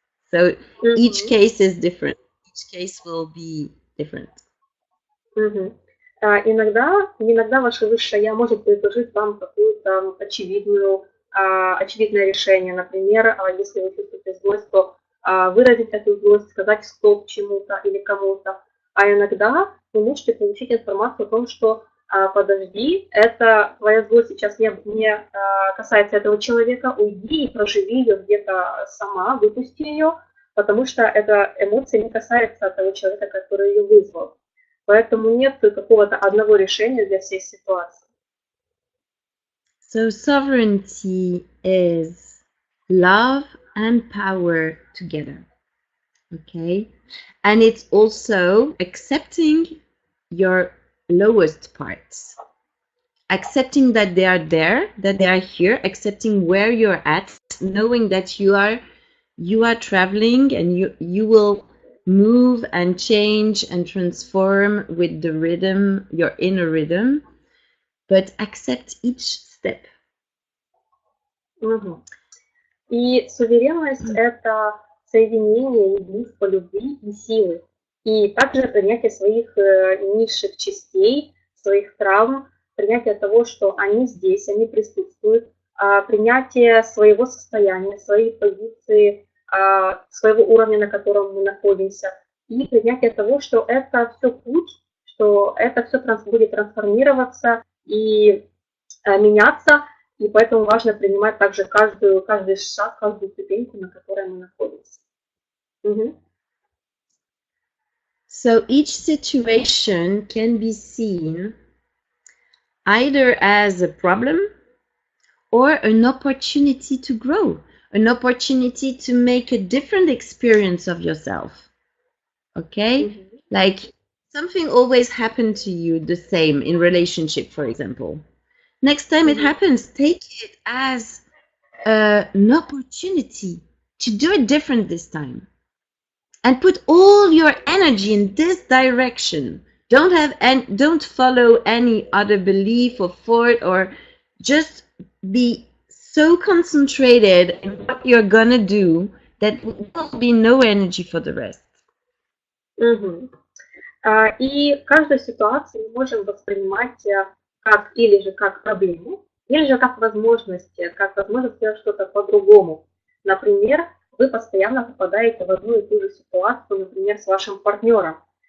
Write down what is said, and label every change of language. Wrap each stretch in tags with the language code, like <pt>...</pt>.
<en>So each case is different, each case will be different.</en> <ru>Иногда ваше высшее я может предложить вам какое-то очевидное решение. Например, если вы чувствуете злость, то выразить эту злость, сказать стоп чему-то или кому-то. А иногда вы можете получить информацию о том, что подожди, это твоя злость сейчас не касается этого человека, уйди и проживи ее где-то сама, выпусти ее, потому что эта эмоция не касается того человека, который ее вызвал. Поэтому нет какого-то одного решения для всей ситуации.</ru> <en>So sovereignty is love and power together. Okay? And it's also accepting your lowest parts. Accepting that they are there, that they are here, accepting where you're at, knowing that you are traveling and you will move and change and transform with the rhythm, your inner rhythm, but accept each step.</en> <ru>И суверенность – это соединение единства любви и силы. И также принятие своих низших частей, своих травм, принятие того, что они здесь, они присутствуют, принятие своего состояния, своей позиции, своего уровня, на котором мы находимся, и принятие того, что это все путь, что это все будет трансформироваться и меняться, и поэтому важно принимать также каждый шаг, каждую ступеньку, на которой мы находимся.</ru> <en>So each situation can be seen either as a problem or an opportunity to grow, an opportunity to make a different experience of yourself. Okay? Like something always happened to you the same in relationship, for example. Next time it happens, take it as an opportunity to do it different this time. And put all your energy in this direction. Don't follow any other belief or thought, or just be so concentrated in what you're gonna do that there will be no energy for the rest.</en> <ru>И каждую ситуацию мы можем воспринимать как или же как проблему, или же как возможность сделать что-то по-другому. Например, вы постоянно попадаете в одну и ту же ситуацию, например, с вашим партнером.</ru>